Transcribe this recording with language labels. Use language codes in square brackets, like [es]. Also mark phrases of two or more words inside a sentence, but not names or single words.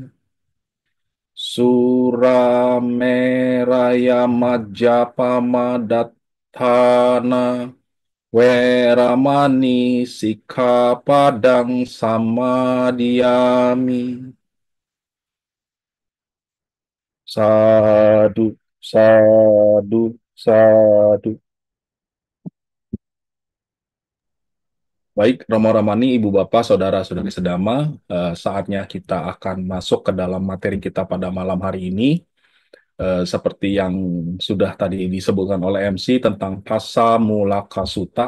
[pi] surameraya majapamadatthana weramani sikkhapadang samadiyami sadu sadu sadu. [id] Baik, Romo Ramani, Ibu Bapak, Saudara-saudari sedama, saatnya kita akan masuk ke dalam materi kita pada malam hari ini. Seperti yang sudah tadi disebutkan oleh MC tentang Phassa Mulaka Sutta.